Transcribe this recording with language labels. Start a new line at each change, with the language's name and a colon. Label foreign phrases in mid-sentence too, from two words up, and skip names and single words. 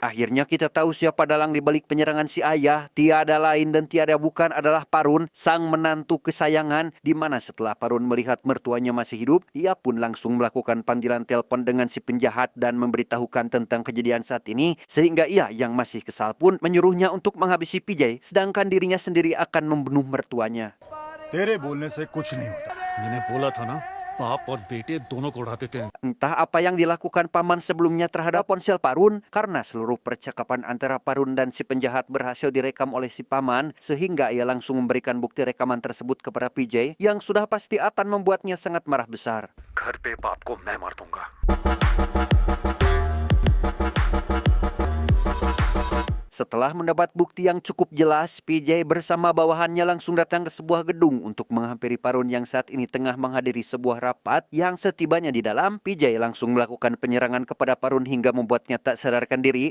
Indonesian: Akhirnya kita tahu siapa dalang di balik penyerangan si ayah. Tiada lain dan tiada bukan adalah Parun, sang menantu kesayangan, di mana setelah Parun melihat mertuanya masih hidup, ia pun langsung melakukan panggilan telepon dengan si penjahat dan memberitahukan tentang kejadian saat ini, sehingga ia yang masih kesal pun menyuruhnya untuk menghabisi PJ, sedangkan dirinya sendiri akan membunuh mertuanya.
Hindi: तेरे बोलने से कुछ नहीं होता। मैंने बोला था ना, बाप और बेटे दोनों को उड़ा देते हैं।
Indonesian: Entah apa yang dilakukan paman sebelumnya terhadap ponsel Parun, karena seluruh percakapan antara Parun dan si penjahat berhasil direkam oleh si paman, sehingga ia langsung memberikan bukti rekaman tersebut kepada PJ yang sudah pasti akan membuatnya sangat marah besar.
Hindi: घर पे बाप को मैं मार दूंगा।
Indonesian: Setelah mendapat bukti yang cukup jelas, PJ bersama bawahannya langsung datang ke sebuah gedung untuk menghampiri Parun yang saat ini tengah menghadiri sebuah rapat. Yang setibanya di dalam, PJ langsung melakukan penyerangan kepada Parun hingga membuatnya tak sadarkan diri.